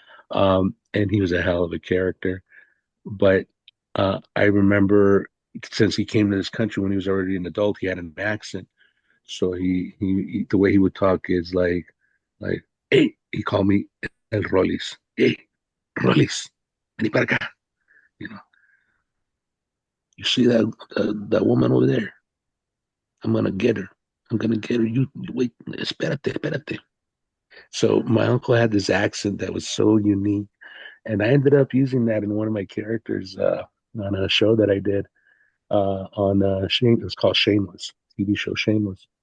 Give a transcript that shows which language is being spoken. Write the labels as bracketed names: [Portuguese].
[English] And he was a hell of a character. But I remember since he came to this country when he was already an adult, he had an accent. So he the way he would talk is like, hey, he called me El Rollis. [Spanish] Hey, Rollis, vení para acá. [English] You see that woman over there? I'm gonna get her. I'm gonna get her. You wait, [Spanish] espérate. [English] So my uncle had this accent that was so unique, and I ended up using that in one of my characters on a show that I did on Shame. It was called Shameless, TV show Shameless.